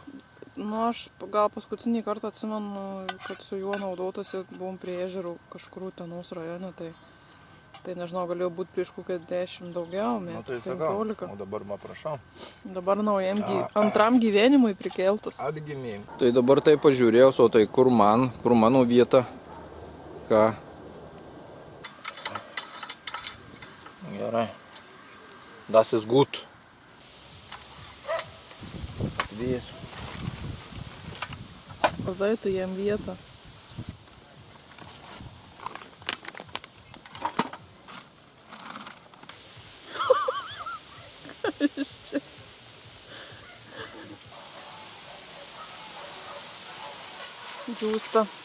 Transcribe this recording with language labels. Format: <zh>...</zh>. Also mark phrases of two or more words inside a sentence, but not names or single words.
<lt>Nu, aš gal paskutinį kartą atsimenu, kad su juo naudotasi, buvom prie ežerų kažkur Utenos rajone, tai nežinau, galėjo būti prieš kokią 10 daugiau metų, Nu tai sakau, 15. o dabar va prašau. Dabar naujam antram gyvenimui prikeltas. Atgimė. Tai dabar tai pažiūrėjau, o tai kur mano vieta, ką. Gerai.</lt> <de>Das ist gut.</de> <lt>Atvėsiu. Padai tu jam vietą. Džiūsta.</lt>